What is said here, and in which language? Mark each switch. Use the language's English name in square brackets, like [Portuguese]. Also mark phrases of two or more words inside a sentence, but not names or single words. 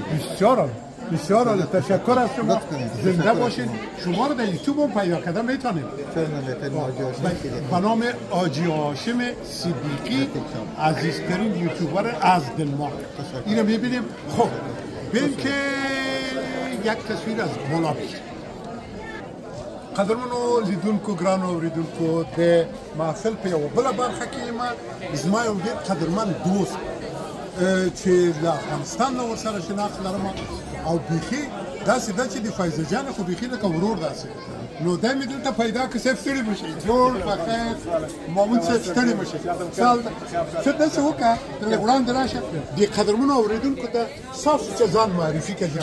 [Persian] بسیار عالی، تشکر از شما. زنده باشین. شما رو در یوتیوب هم پیدا کردن میتونید. به نام حاجی هاشم صدیقی، عزیزترین یوتیوبر از دنمارک. اینو میبینیم. خب ببین که یک تصویر از بالا بگیریم. [Pashto] قدرمنو لیدونکو ګرانو اوریدونکو د محفل په یوه بله برخه کې ما زما یو ډېر قدرمن دوست چې له افغانستان نه ورسره شناخت لرم او بیخي داسې ده چې د فایزه جان خو بیخي لکه ورور داسې نو دا مې دلته پیدا که صاحب ستړي مه شئ جوړ بخیر مامون صاحب ستړي مه شئ څه داسې وکړه ته لږ وړاندې راشه دې قدرمنو اوریدونکو ته صاف ځان معرفي کړي.